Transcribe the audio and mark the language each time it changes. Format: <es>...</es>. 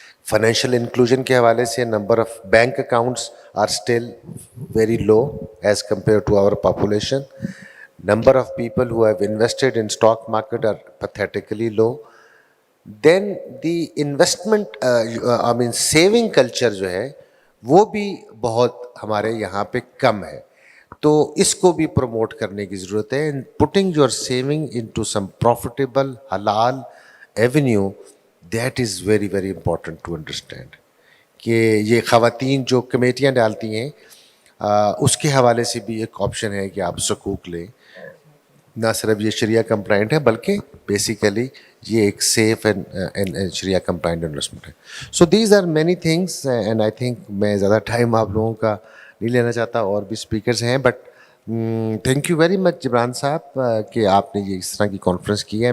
<hi>Financial inclusion के हवाले से,</hi> <en>number of bank accounts are still very low as compare to our population, number of people who have invested in stock market are pathetically low, then the investment I mean saving culture</en> <hi>जो है वो भी बहुत हमारे यहाँ पे कम है, तो इसको भी प्रमोट करने की ज़रूरत है.</hi> <en>and putting your saving into some profitable halal avenue, that is very very important to understand.</en> <hi>कि ये ख़वातीन जो कमेटियाँ डालती हैं उसके हवाले से भी एक ऑप्शन है कि आप सकूक लें, ना सिर्फ ये शरिया कंप्लाइंट है बल्कि बेसिकली ये एक safe and Shariah complaint investment है.</hi> <en>so these are many things and I think</en> <hi>मैं ज़्यादा टाइम आप लोगों का नहीं लेना चाहता, और भी स्पीकर्स हैं,</hi> <en>but thank you very much</en> <hi>Jibran साहब कि आपने ये इस तरह की कॉन्फ्रेंस की है.</hi>